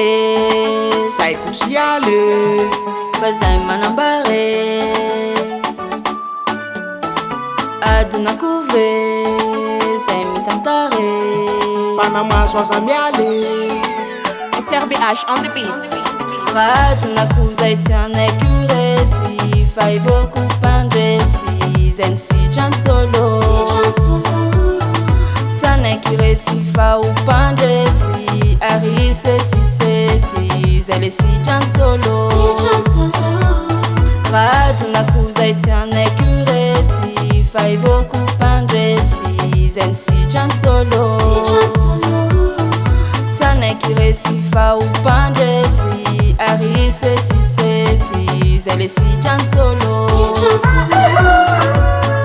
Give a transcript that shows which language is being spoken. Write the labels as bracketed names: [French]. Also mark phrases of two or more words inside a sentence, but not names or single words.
[Malagasy] zay kosialy fa zay manambare adin'akoho ve zay mitantare manamaso aza mialy SRBH [English] on the beat [Malagasy] adin'akoho zay tsy anaiky resy fa ivoko pandresy zay ny sitrany solo tsy anaiky resy fa upandresy ary sesisesy zay le sitrany solo adin'akoho zay tsy anaiky resy fa ivoko pandresy zay ny sitrany solo tsy anaiky resy fa upandresy ary sesisesy zay le sitrany solo